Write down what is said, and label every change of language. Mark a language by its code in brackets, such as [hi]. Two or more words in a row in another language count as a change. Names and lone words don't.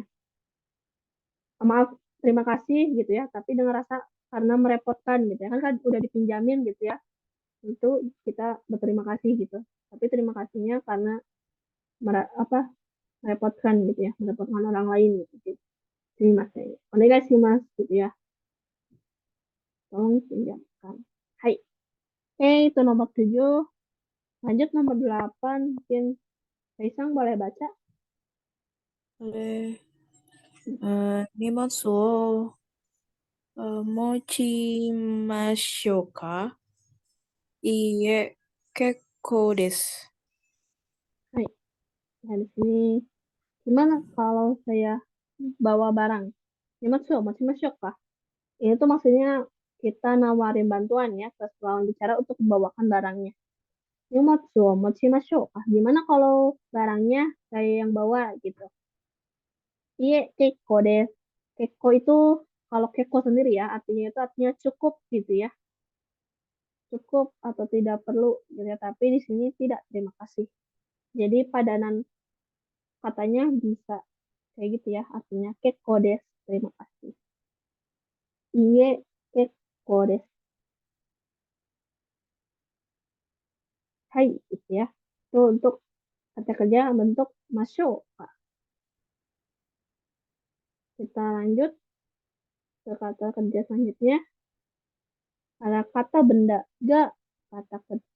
[id] Maaf, terima kasih gitu ya, tapi dengan rasa karena merepotkan gitu ya. Kan udah dipinjamin gitu ya. Itu kita berterima kasih gitu. Tapi terima kasihnya karena apa merepotkan gitu ya, merepotkan orang lain gitu. [ja] すみません。お願いします [id] gitu ya. Tolong pinjamkan. Hai. Oke, itu nomor 7. Lanjut nomor 8. Mungkin Kaisang boleh baca? boleh. [ja] 荷物を持ちましょうか? いいえ、結構です. Hai. [id] Nah, di sini gimana kalau saya bawa barang? [ja] 荷物持ちましょうか? [id] Ini tuh maksudnya kita nawarin bantuan ya ke lawan bicara untuk membawakan barangnya. [ja] 荷物持ちましょうか? [id] Gimana kalau barangnya saya yang bawa gitu? Iya, [ja] 結構です. [id] Kekko itu kalau kekko sendiri ya, artinya itu artinya cukup gitu ya. Cukup atau tidak perlu gitu ya. Tapi di sini tidak, terima kasih. Jadi padanan katanya bisa kayak gitu ya, artinya [ja] 結構です, [id] terima kasih. Iya, [ja] 結構です. [id] Hai, gitu ya. Itu untuk kata kerja bentuk masuk. Kita lanjut ke kata kerja selanjutnya. Ada kata benda, gak kata kerja.